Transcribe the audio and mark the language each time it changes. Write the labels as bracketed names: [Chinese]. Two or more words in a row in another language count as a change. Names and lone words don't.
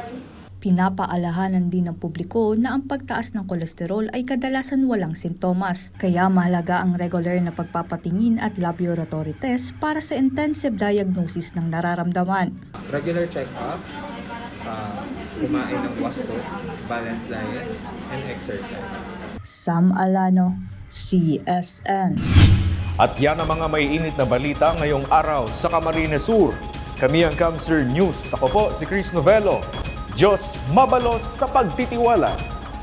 [Filipino] Pinapaalahanan din ng publiko na ang pagtaas ng kolesterol ay kadalasan walang sintomas, kaya mahalaga ang regular na pagpapatingin at [English] laboratory test [Filipino] para sa [English] intensive diagnosis [Filipino] ng nararamdaman. [English] Regular check-up, [Filipino] kumain ng wasto, [English] balanced diet, and exercise. [Filipino] Sam Alano, CSN. At yan ang mga maiinit na balita ngayong araw sa Camarines Sur. Kami ang Camsur News. Ako po si Chris Novello. [Bikol] Diyos mabalos sa pagtitiwala.